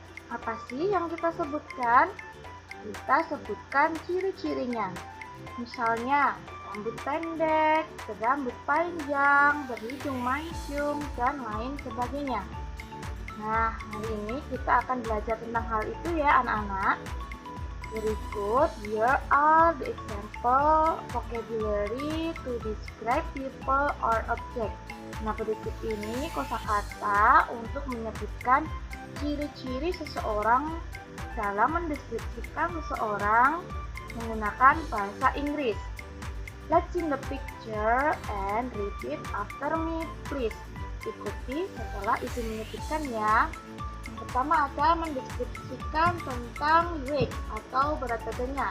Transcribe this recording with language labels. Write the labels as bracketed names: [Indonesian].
[Indonesian] Apa sih yang kita sebutkan? Kita sebutkan ciri-cirinya. Misalnya, rambut pendek, berambut panjang, berhidung mancung, dan lain sebagainya. Nah, hari ini kita akan belajar tentang hal itu ya anak-anak. Berikut, [English] here are the example vocabulary to describe people or object. [Indonesian] Nah, berikut ini kosakata untuk menyebutkan ciri-ciri seseorang dalam mendeskripsikan seseorang menggunakan bahasa Inggris. [English] Let's see the picture and repeat after me, please. [Indonesian] Ikuti setelah Ibu menyebutkan ya. Yang pertama ada mendeskripsikan tentang weight atau berat badannya.